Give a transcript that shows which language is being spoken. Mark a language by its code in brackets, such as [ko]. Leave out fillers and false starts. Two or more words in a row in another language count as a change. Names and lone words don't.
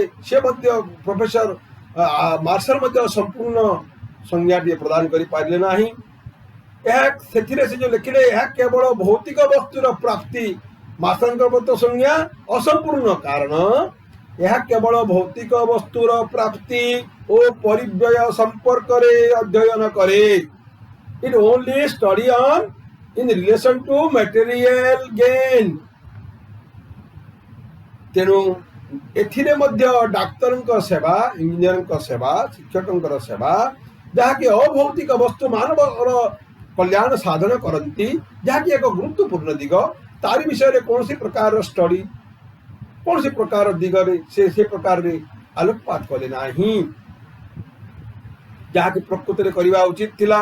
[or] ସେ ମଧ୍ୟ ପ୍ରଫେସର ମାର୍ଶାଲ ମଧ୍ୟ ସମ୍ପୂର୍ଣ୍ଣ ସଂଜ୍ଞାଟିଏ ପ୍ରଦାନ କରିପାରିଲେ ନାହିଁ। ଏହା ସେଥିରେ ସେ ଯେଉଁ ଲେଖିଲେ, ଏହା କେବଳ ଭୌତିକ ବସ୍ତୁର ପ୍ରାପ୍ତି। ମାର୍ଶାଲଙ୍କ ସଂଜ୍ଞା ଅସମ୍ପୂର୍ଣ୍ଣ କାରଣ ଏହା କେବଳ ଭୌତିକ ବସ୍ତୁର ପ୍ରାପ୍ତି ଓ ପରିବ୍ୟୟ ସମ୍ପର୍କରେ ଅଧ୍ୟୟନ କରେ। [en] It only study on in relation to material gain। [or] ତେଣୁ ଏଥିରେ ମଧ୍ୟ ଡାକ୍ତରଙ୍କ ସେବା, ଇଞ୍ଜିନିୟରଙ୍କ ସେବା, ଶିକ୍ଷକଙ୍କର ସେବା, ଯାହାକି ଅଭୌତିକ ବସ୍ତୁ ମାନବର କଲ୍ୟାଣ ସାଧନ କରନ୍ତି, ଯାହାକି ଏକ ଗୁରୁତ୍ୱପୂର୍ଣ୍ଣ ଦିଗ, ତାରି ବିଷୟରେ କୌଣସି ପ୍ରକାରର ଷ୍ଟଡି, କୌଣସି ପ୍ରକାର ଦିଗରେ ସେ ପ୍ରକାରରେ ଆଲୋକପାତ କଲେ ନାହିଁ, ଯାହାକି ପ୍ରକୃତରେ କରିବା ଉଚିତ ଥିଲା।